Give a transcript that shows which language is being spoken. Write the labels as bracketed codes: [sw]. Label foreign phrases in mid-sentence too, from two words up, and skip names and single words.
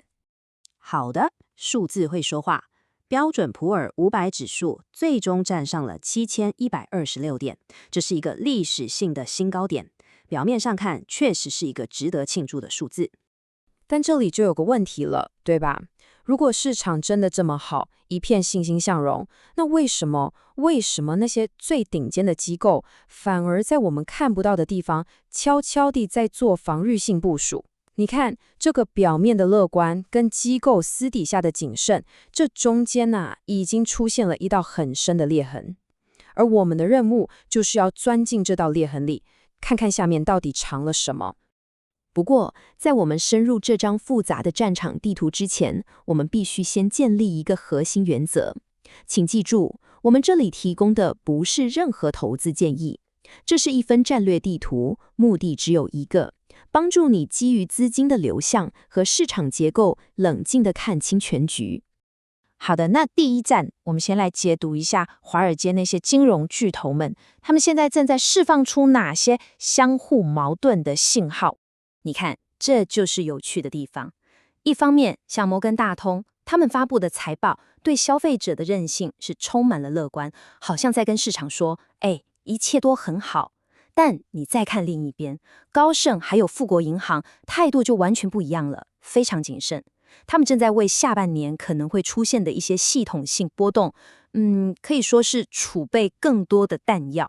[zh] 好的，數字會說話。標準普爾500指數最終站上了7126點，這是一個歷史性的新高點。表面上看，確實是一個值得慶祝的數字。但這裡就有個問題了，對吧？如果市場真的這麼好，一片欣欣向榮，那為什麼那些最頂尖的機構反而在我們看不到的地方悄悄地在做防禦性部署？你看，這個表面的樂觀跟機構私底下的謹慎，這中間已經出現了一道很深的裂痕。而我們的任務就是要鑽進這道裂痕裡，看看下面到底藏了什麼。不過，在我們深入這張複雜的戰場地圖之前，我們必須先建立一個核心原則。請記住，我們這裡提供的不是任何投資建議，這是一份戰略地圖，目的只有一個。幫助你基於資金的流向和市場結構，冷靜地看清全局。好的，那第一站，我們先來解讀一下華爾街那些金融巨頭們，他們現在正在釋放出哪些相互矛盾的信號？你看，這就是有趣的地方。一方面，像摩根大通，他們發布的財報對消費者的韌性是充滿了樂觀，好像在跟市場說：“哎，一切都很好。” 但你再看另一邊，高盛還有富國銀行態度就完全不一樣了，非常謹慎。他們正在為下半年可能會出現的一些系統性波動，可以說是儲備更多的彈藥。